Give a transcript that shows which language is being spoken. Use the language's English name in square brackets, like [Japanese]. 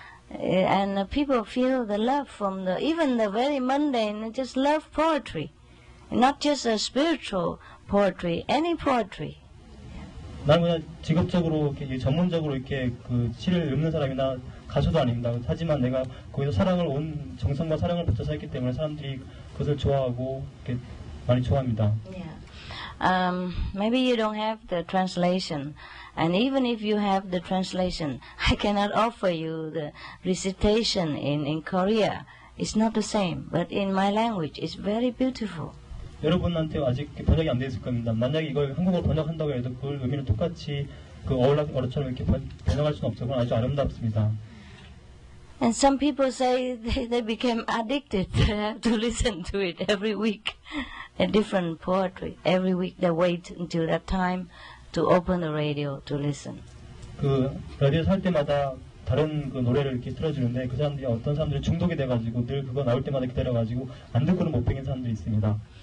[English] And people feel the love from even the very mundane, just love poetry. Not just a spiritual poetry, any poetry. [Korean] 나는 그냥 직업적으로 전문적으로 이렇게 시를 읽는 사람이나 가수도 아닙니다. 하지만 내가 거기서 온 정성과 사랑을 붙여서 했기 때문에 사람들이 그것을 좋아하고 이렇게 많이 좋아합니다. [English] Yeah. Maybe you don't have the translation, and even if you have the translation, I cannot offer you the recitation in Korea. It's not the same, but in my language, it's very beautiful. [Korean] 여러분한테 아직 번역이 안 돼 있을 겁니다. 만약에 이걸 한국어로 번역한다고 해도 그걸 의미를 똑같이 어처럼 이렇게 번역할 수는 없죠. 그건 아주 아름답습니다. [English] And some people say they became addicted to listen to it every week. A different poetry. Every week they wait until that time to open the radio to listen. [Korean] 라디오에서 할 때마다 다른 노래를 이렇게 틀어주는데 어떤 사람들이 중독이 돼가지고 늘 그거 나올 때마다 기다려가지고 안 듣고는 못 베긴 사람들이 있습니다.